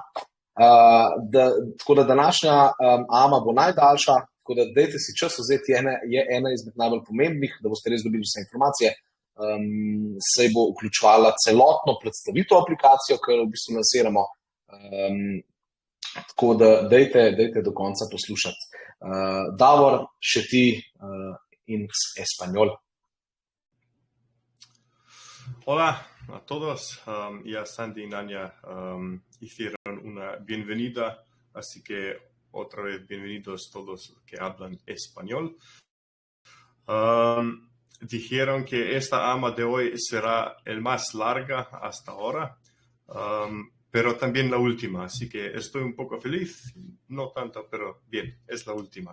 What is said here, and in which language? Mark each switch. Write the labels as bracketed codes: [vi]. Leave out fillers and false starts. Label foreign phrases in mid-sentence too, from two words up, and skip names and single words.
[sl] Tako da današnja AMA bo najdaljša, tako da dajte si čas vzeti, je ena izmed najbolj pomembnih, da boste res dobili vse informacije. Se bo vključevala celotno predstavitev aplikacijo, ki jo v bistvu lansiramo. Tako da dajte do konca poslušati. Davor, še ti in español. [es] Hola a todos. Ya Sandy y Anya hicieron una bienvenida, así que otra vez bienvenidos todos que hablan español. Dijeron que esta AMA de hoy será el más larga hasta ahora, pero también la última, así que estoy un poco feliz, no tanto, pero bien, es la última.